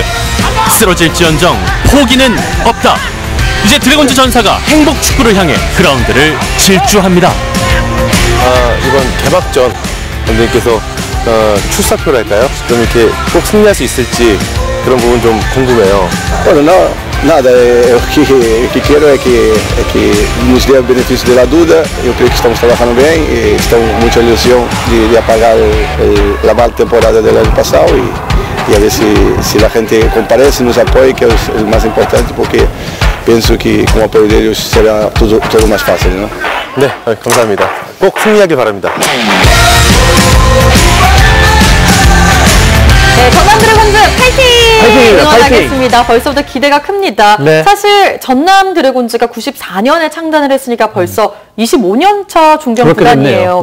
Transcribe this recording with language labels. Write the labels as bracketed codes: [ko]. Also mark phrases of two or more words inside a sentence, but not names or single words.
[ko] 쓰러질지언정 포기는 없다. 이제 드래곤즈 전사가 행복 축구를 향해 그라운드를 질주합니다. 이번 개막전 분들께서 출사표랄까요? 좀 이렇게 꼭 승리할 수 있을지 그런 부분 좀 궁금해요. [pt] Nada, o que quero é que nos dê o benefício da dúvida. Eu creio que estamos trabalhando bem e estamos com muita ilusão de apagar a mal temporada do ano passado e a ver se a gente comparece, nos apoia, que é o mais importante, porque penso que com o apoio deles será tudo mais fácil, não? [ko] 네, 감사합니다. 꼭 승리하길 바랍니다. 네, 전남 드래곤즈 파이팅! 응원하겠습니다. 벌써부터 기대가 큽니다. 네. 사실 전남 드래곤즈가 94년에 창단을 했으니까 벌써 25년 차 중견 구단이에요.